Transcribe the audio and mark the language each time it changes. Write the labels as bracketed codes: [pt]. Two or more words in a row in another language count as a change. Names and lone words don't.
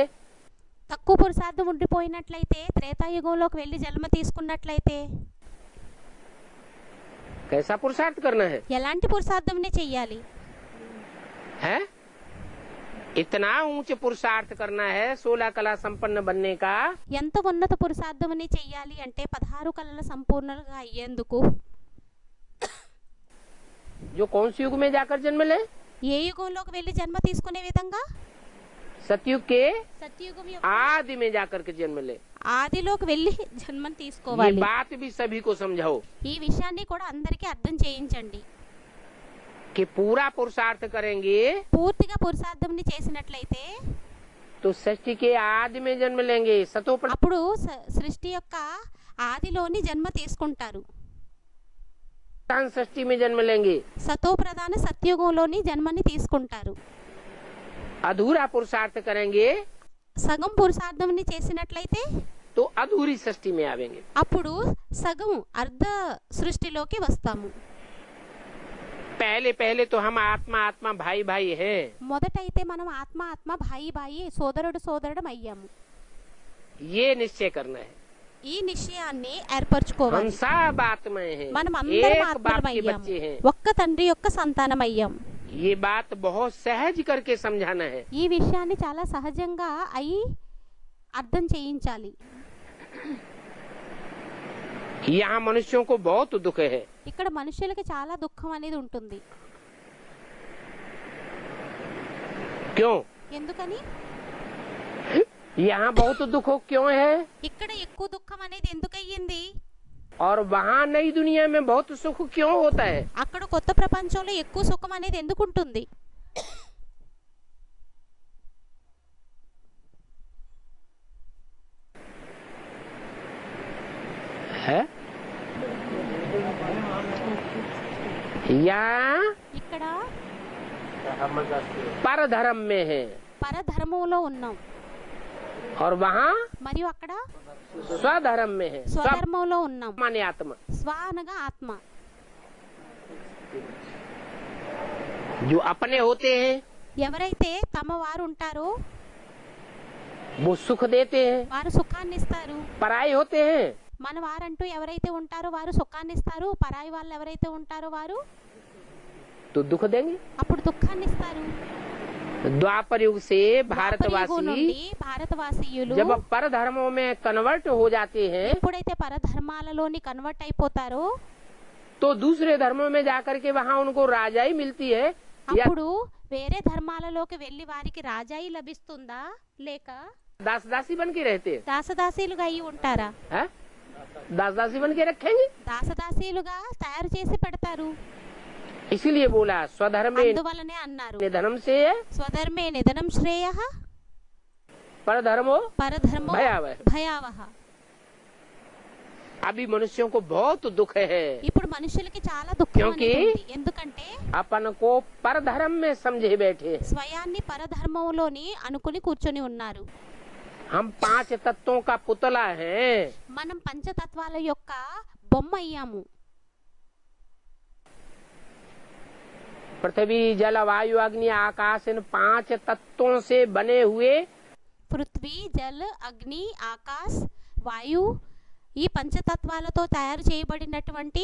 [te] తక్కువ పురుషార్థం ఉండిపోయినట్లయితే త్రేతాయుగంలోకి వెళ్లి జన్మ తీసుకున్నట్లయితే [hi] कैसा पुरुषार्थ करना है? [te] ఎలాంటి పురుషార్థంనే చెయ్యాలి [hi] है इतना ऊंचे पुरुषार्थ करना है 16 कला संपन्न बनने का। [te] ఎంత ఉన్నత పురుషార్థమని చెయ్యాలి అంటే 16 కళల సంపూర్ణంగా అయ్యేందుకు [hi] जो कौन से युग में जाकर जन्म ले? [te] ఏ యుగంలోకి వెళ్లి జన్మ తీసుకునే విధంగా [hi] सतयुग के [te] సత్యుగం యొక్క [hi] आदि में जाकर के जन्म ले। [te] ఆదిలోకి వెళ్లి జన్మను [hi] ये [te] తీసుకోవాలి [hi] बात भी सभी को समझाओ [te] ఈ విషయాన్ని కూడా అందరికీ అర్థం చేయించండి [hi] कि पूरा पुरुषार्थ करेंगे [te] పూర్తిగా పురుషార్థంని చేసినట్లయితే [hi] तो सृष्टि के आदि में जन्म लेंगे। सतो प्रधान [te] అప్పుడు సృష్టి యొక్క ఆదిలోని జన్మ తీసుకుంటారు [hi] सृष्टि में जन्म लेंगे। [te] సతో ప్రధాన సత్యుగంలోని జన్మని తీసుకుంటారు [hi] अधूरा पुरुषार्थ करेंगे [te] సగం పురుషార్థంని చేసినట్లయితే [hi] तो अधूरी सृष्टि में आवेंगे। [te] అప్పుడు సగం అర్ధ సృష్టిలోకి వస్తాము [hi] पहले पहले तो हम आत्मा आत्मा भाई भाई हैं। [te] మొదటైతే మనం ఆత్మ ఆత్మ [hi] भाई भाई [te] సోదరుడు సోదరుడం అయ్యాము [hi] ये निश्चय करना है। [te] ఈ నిశ్చయాన్ని [hi] हम [te] ఏర్పరచుకోవాలి [hi] सब आत्माएं हैं, [te] మనం అందరం [hi] एक बाप [te] ఆత్మలం [hi] के [te] అయ్యాము [hi] बच्चे हैं। [te] ఒక్క తండ్రి యొక్క సంతానం అయ్యాం [hi] ये बात बहुत सहज करके समझाना है। [te] ఈ విషయాన్ని చాలా సహజంగా అయి అర్థం చేయించాలి [hi] यहाँ मनुष्यों को बहुत दुख है। [te] ఇక్కడ మనుషులకి చాలా దుఃఖం అనేది ఉంటుంది [hi] क्यों? [te] ఎందుకని [hi] यहाँ बहुत दुख क्यों है [te] ఇక్కడ ఎక్కువ దుఃఖం అనేది ఎందుకు అయ్యింది [hi] और वहाँ नई दुनिया में बहुत सुख क्यों होता है? [te] అక్కడ కొత్త ప్రపంచంలో ఎక్కువ సుఖం అనేది ఎందుకు ఉంటుంది [hi] है यहाँ [te] ఇక్కడ [hi] पर धर्म में है [te] పరధర్మంలో ఉన్నాం [hi] और वहाँ [te] మరియు అక్కడ [hi] स्वधर्म में है। [te] స్వధర్మంలో ఉన్నాం [hi] माने आत्मा [te] స్వ అనగా ఆత్మ [hi] जो अपने होते हैं [te] ఎవరైతే తమ వారు ఉంటారో [hi] वो सुख देते हैं, [te] వారు సుఖాన్ని ఇస్తారు [hi] पराये होते हैं [te] మన వారంటూ ఎవరైతే ఉంటారో వారు సుఖాన్ని ఇస్తారు పరాయి వాళ్ళు ఎవరైతే ఉంటారో వారు [hi] तो दुख देंगे। [te] అప్పుడు దుఃఖాన్ని ఇస్తారు [hi] द्वापर युग से [te] ద్వాపర యుగం [hi] भारतवासी [te] నుండి భారతవాసీయులు [hi] जब पर धर्मों में कन्वर्ट हो जाते हैं [te] ఎప్పుడైతే పరధర్మాలలోని కన్వర్ట్ అయిపోతారో [hi] तो दूसरे धर्मों में जाकर के वहाँ उनको राजाई मिलती है या [te] అప్పుడు వేరే ధర్మాలలోకి వెళ్ళి వారికి రాజాయి లభిస్తుందా లేక [hi] दास दासी बन के रहते हैं, [te] దాసదాసీలుగా అయి ఉంటారా? [hi] हैं? दास दासी बन के रखेंगे। [te] దాసదాసీలుగా తయారు చేసి పెడతారు. [hi] इसीलिए बोला स्वधर्मे [te] అందువలనే అన్నారు [hi] निधनम से [sa] స్వధర్మే నిధనం శ్రేయః परधर्मो పరధర్మో भयावह। భయావహ. [hi] अभी मनुष्यों को बहुत दुख है, [te] ఇప్పుడు మనుషులకి చాలా దుఃఖం [hi] क्योंकि [te] అనేది ఉంది. ఎందుకంటే [hi] अपन को परधर्म में समझे बैठे हैं। [te] స్వయాన్ని పరధర్మంలోని అనుకుని కూర్చొని ఉన్నారు. [hi] हम 5 तत्वों का पुतला हैं। [te] మనం పంచతత్వాల యొక్క బొమ్మ అయ్యాము. [hi] पृथ्वी जल वायु अग्नि आकाश इन 5 तत्वों से बने हुए [te] పృథ్వీ జల్ అగ్ని ఆకాశ్ వాయు ఈ పంచతత్వాలతో తయారు చేయబడినటువంటి